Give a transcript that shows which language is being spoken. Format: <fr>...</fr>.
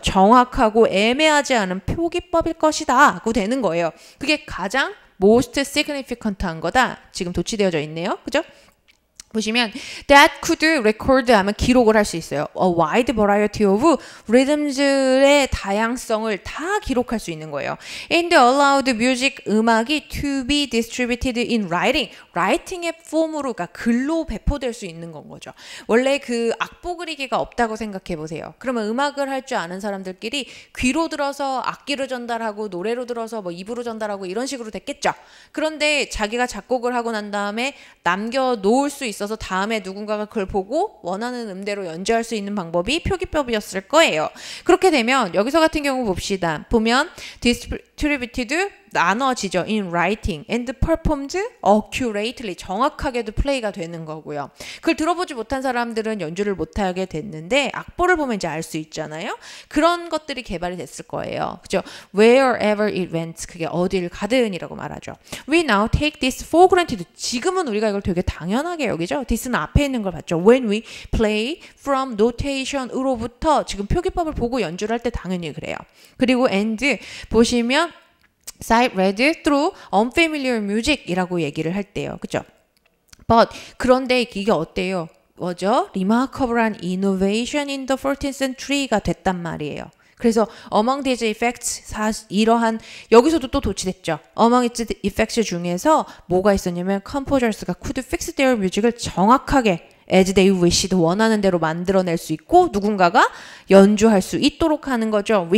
<ko>정확하고 애매하지 않은 표기법일 것이다 하고 되는 거예요. 그게 가장 most significant한 거다. 지금 도치되어져 있네요. 그죠? 보시면</ko> <en>that could record</en> <ko>하면 기록을 할 수 있어요. A wide variety of rhythms의 다양성을 다 기록할 수 있는 거예요.</ko> <en>And allowed music</en> <ko>음악이</ko> <en>to be distributed in writing.</en> <ko>writing의 폼으로 그러니까 글로 배포될 수 있는 건 거죠. 원래 그 악보 그리기가 없다고 생각해 보세요. 그러면 음악을 할 줄 아는 사람들끼리 귀로 들어서 악기로 전달하고 노래로 들어서 뭐 입으로 전달하고 이런 식으로 됐겠죠. 그런데 자기가 작곡을 하고 난 다음에 남겨 놓을 수 있어서 다음에 누군가가 그걸 보고 원하는 음대로 연주할 수 있는 방법이 표기법이었을 거예요. 그렇게 되면 여기서 같은 경우 봅시다. 보면 distributed 나눠지죠.</ko> <en>in writing and performed accurately.</en> <ko>정확하게도 플레이가 되는 거고요. 그걸 들어보지 못한 사람들은 연주를 못하게 됐는데 악보를 보면 이제 알 수 있잖아요. 그런 것들이 개발이 됐을 거예요. 그죠?</ko> <en>Wherever it went.</en> <ko>그게 어딜 가든이라고 말하죠.</ko> <en>We now take this for granted.</en> <ko>지금은 우리가 이걸 되게 당연하게 여기죠. this는 앞에 있는 걸 봤죠. When we play from notation으로부터 지금 표기법을 보고 연주를 할 때 당연히 그래요. 그리고 and 보시면 sight read through unfamiliar music이라고 얘기를 할 때요. 그죠? But 그런데 이게 어때요? 뭐죠?</ko> <en>remarkable한 innovation in the 14th century가</en> <ko>됐단 말이에요. 그래서 among these effects 이러한 여기서도 또 도치됐죠. among its effects 중에서 뭐가 있었냐면 composers가 could fix their music을 정확하게</ko> <en>as they wished</en> <ko>원하는 대로 만들어낼 수 있고 누군가가 연주할 수 있도록 하는 거죠.</ko>